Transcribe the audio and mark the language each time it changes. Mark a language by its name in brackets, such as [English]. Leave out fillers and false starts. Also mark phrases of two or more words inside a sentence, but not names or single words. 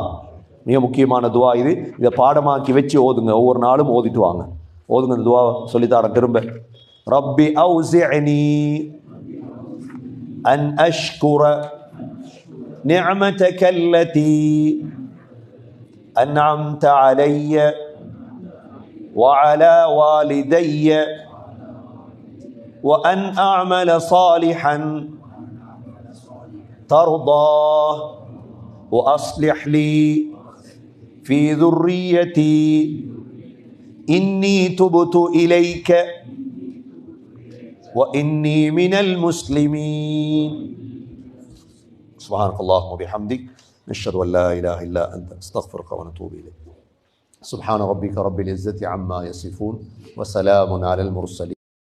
[Tamil] மிக முக்கியமான துவா இது. இதை பாடமாக்கி வச்சு ஓதுங்க. ஒவ்வொரு நாளும் ஓதிட்டு வாங்க. ஓதுங்க. இந்த துவா சொல்லித்தாரேன் திரும்ப. [Arabic] رب أوزعني أن أشكر نعمتك التي أنعمت علي وعلى والدي وأن أعمل صالحا ترضاه وأصلح لي في ذريتي إني تبت إليك وإني من المسلمين. سبحانك اللهم وبحمدك نشهد أن لا إله إلا أنت نستغفرك ونتوب إليك. سبحان ربك رب العزة عما يصفون وسلام على المرسلين.